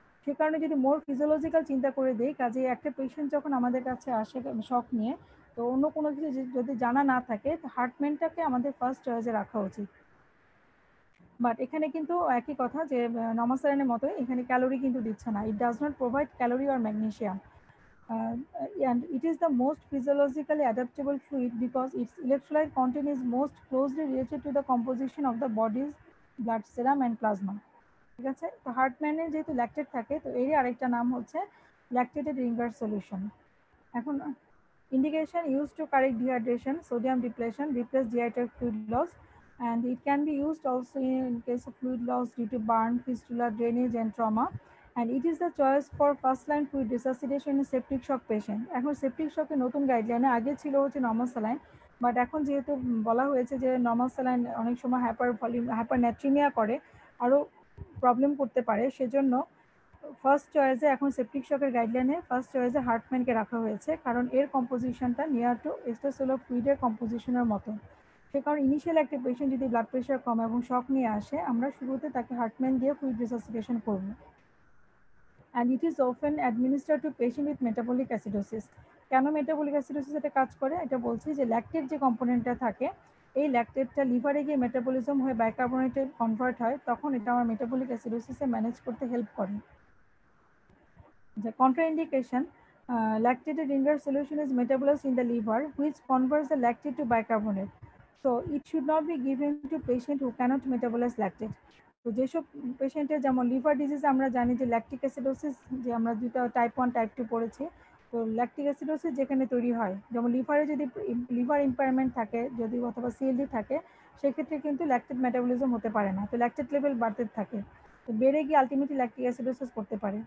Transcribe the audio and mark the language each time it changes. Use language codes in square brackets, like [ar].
[bn] সে কারণে যদি মোর ফিজিওলজিক্যাল চিন্তা করে দিই, কাজে একটা পেশেন্ট যখন আমাদের কাছে আসে শক নিয়ে, তো অন্য কোনো কিছু যদি জানা না থাকে, তো হার্টম্যানটাকে আমাদের ফার্স্ট চয়েসে রাখা উচিত। বাট এখানে কিন্তু একই কথা যে নমাসালাইনের মতো এখানে ক্যালোরি কিন্তু দিচ্ছে না। [en] It does not provide calorie or magnesium. And it is the most physiologically adaptable fluid because its electrolyte content is most closely related to the composition of the body's blood serum and plasma. [bn] ঠিক আছে, তো হার্টম্যানের যেহেতু lactate থাকে, তো এরই আরেকটা নাম হচ্ছে ল্যাকটেটেড রিঙ্গার সলিউশন। [en] এখন indication used to correct dehydration, sodium depletion, replace dehydrated fluid loss, and it can be used also in case of fluid loss due to burn, fistula, drainage, and trauma. And it is the choice for first line fluid resuscitation in septic shock patient. [bn] এখন septic shock এর নতুন গাইডলাইনে আগে ছিল হচ্ছে normal saline, but এখন যেহেতু বলা হয়েছে যে নর্মাল স্যালাইন অনেক সময় হাইপারন্যাট্রিমিয়া করে, আরও প্রবলেম করতে পারে, সেজন্য ফার্স্ট চয়েসে এখন সেপটিক শকের গাইডলাইনে ফার্স্ট চয়েসে হার্টম্যানকে রাখা হয়েছে, কারণ এর কম্পোজিশনটা নিয়ার টু এক্সট্রাসেলুলার ফ্লুইডের কম্পোজিশনের মতো। সে কারণ ইনিশিয়াল একটা পেশেন্ট যদি ব্লাড প্রেশার কম এবং শক নিয়ে আসে, আমরা শুরুতে তাকে হার্টম্যান দিয়ে ফ্লুইড রিসাসিটেশন করব। [en] And it is often administer to patient with metabolic acidosis. [bn] কেন মেটাবলিক অ্যাসিডোসিস এটা কাজ করে এটা বলছি যে ল্যাকটেট যে কম্পোনেন্টটা থাকে, এই ল্যাকটেটটা লিভারে গিয়ে মেটাবলিজম হয়ে বাইকার্বনেটে কনভার্ট হয়, তখন এটা আমার মেটাবলিক অ্যাসিডোসিসে ম্যানেজ করতে হেল্প করে। [en] The contraindication, lactated ringer solution is metabolized in the liver, which converts the lactate to bicarbonate. So it should not be given to patient who cannot metabolize lactate. [bn] তো যেসব পেশেন্টের যেমন liver disease আমরা জানি যে lactic acidosis, যে আমরা দুটো টাইপ 1 টাইপ 2 পড়েছি, তো ল্যাকটিক অ্যাসিডোসিস যেখানে তৈরি হয়, যেমন লিভারে যদি লিভার ইম্পায়ারমেন্ট থাকে যদি অথবা সিএলডি থাকে, সেক্ষেত্রে কিন্তু ল্যাকটেট মেটাবলিজম হতে পারে না, তো ল্যাকটেট লেভেল বাড়তে থাকে, তো বেড়ে গিয়ে আলটিমেটলি ল্যাকটিক অ্যাসিডোসিস করতে পারে।